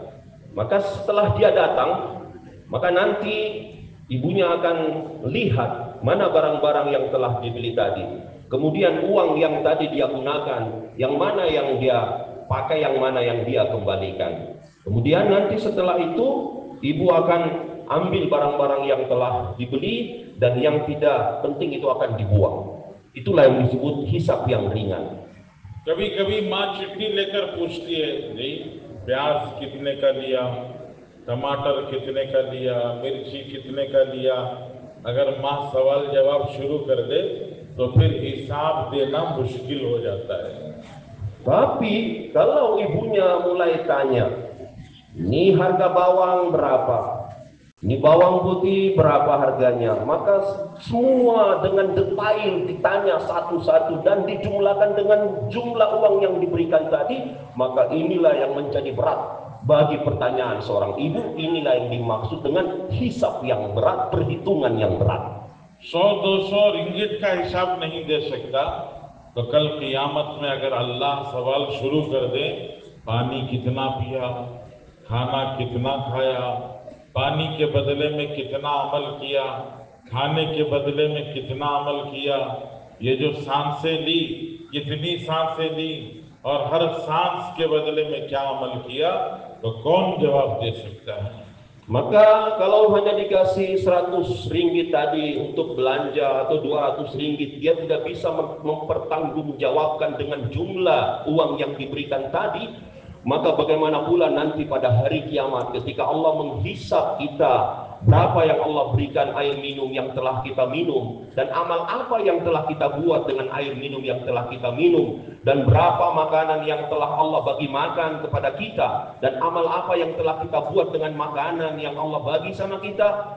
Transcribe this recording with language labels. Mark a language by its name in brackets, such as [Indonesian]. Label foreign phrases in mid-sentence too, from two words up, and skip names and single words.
[Malay] Maka setelah dia datang, maka nanti ibunya akan lihat mana barang-barang yang telah dibeli tadi, kemudian uang yang tadi dia gunakan, yang mana yang dia pakai, yang mana yang dia kembalikan. Kemudian nanti setelah itu ibu akan ambil barang-barang yang telah dibeli dan yang tidak penting itu akan dibuang. Itulah yang disebut hisab yang ringan. [Hindi] कभी-कभी माँ चिट्ठी लेकर पूछती है, नहीं प्याज कितने का लिया, टमाटर कितने का लिया, मिर्ची कितने का लिया। अगर माँ सवाल जवाब शुरू कर दे तो फिर हिसाब देना मुश्किल हो जाता है। [Malay] Tapi kalau ibunya mulai tanya, ini harga bawang berapa, ini bawang putih berapa harganya, maka semua dengan detail ditanya satu-satu dan dijumlahkan dengan jumlah uang yang diberikan tadi, maka inilah yang menjadi berat bagi pertanyaan seorang ibu. Inilah yang dimaksud dengan hisab yang berat, perhitungan yang berat. [Hindi] 100-200 रिंगिट का हिसाब नहीं दे सकता तो कल क़ियामत में अगर अल्लाह सवाल शुरू कर दे, पानी कितना पिया, खाना कितना खाया, पानी के बदले में कितना अमल किया, खाने के बदले में कितना अमल किया, ये जो सांसें ली कितनी सांसें ली और हर सांस के बदले में क्या अमल किया, तो कौन जवाब दे सकता है। [Malay] Maka kalau hanya dikasih 100 ringgit tadi untuk belanja atau 200 ringgit, dia tidak bisa mempertanggungjawabkan dengan jumlah uang yang diberikan tadi. Maka bagaimana pula nanti pada hari kiamat ketika Allah menghisab kita, berapa yang Allah berikan air minum yang telah kita minum, dan amal apa yang telah kita buat dengan air minum yang telah kita minum, dan berapa makanan yang telah Allah bagi makan kepada kita, dan amal apa yang telah kita buat dengan makanan yang Allah bagi sama kita.